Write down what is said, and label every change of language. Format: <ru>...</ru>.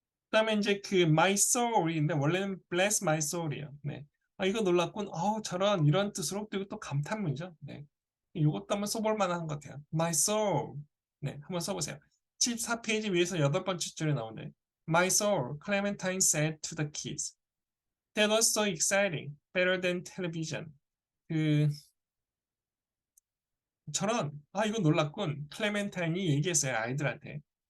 <ko>그다음에 이제 그</ko> <en>my soul</en> <ko>인데 원래는</ko> <en>bless my soul</en> <ko>이에요. 네. 아 이거 놀랐군. 저런 이런 뜻으로 또 이것도 감탄문이죠. 네. 이것도 한번 써볼 만한 것 같아요.</ko> <en>my soul.</en> <ko>네, 한번 써보세요. 14페이지 위에서 여덟 번째 줄에 나오네.</ko> <en>My soul, Clementine said to the kids. That was so exciting. Better than television.</en> <ko>그 저런 이거 놀랐군. 클레멘타인이 얘기했어요 아이들한테.</ko>